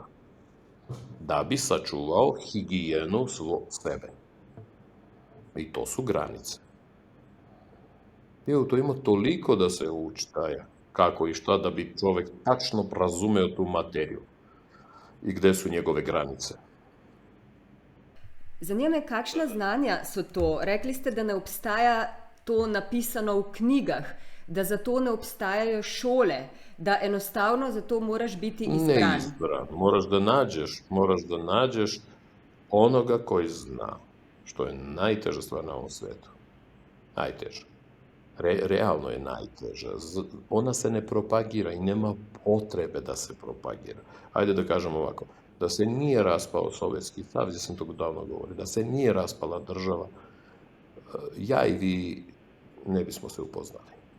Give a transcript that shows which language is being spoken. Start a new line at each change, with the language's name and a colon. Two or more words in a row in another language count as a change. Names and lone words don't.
Serbian: Da bi sačuvao higijenu sebe. I to su granice. To ima toliko da se uči kako i šta da bi čovek tačno razumeo tu materiju i gde su njegove granice.
Slovenian: Zanima me, kakšna znanja so to? Rekli ste, da ne obstaja to napisano v knjigah, da za to ne obstajajo šole, da enostavno za to moraš biti izbran.
Serbian: Ne izbran. Moraš da nađeš onoga koji zna, što je najteža stvar na ovom svetu. Najteža. Realno je najteža. Ona se ne propagira i nema potrebe da se propagira. Ajde da kažem ovako, da se nije raspao Sovjetski savez, ja sam to davno govorio, da se nije raspala država, ja i vi ne bismo se upoznali.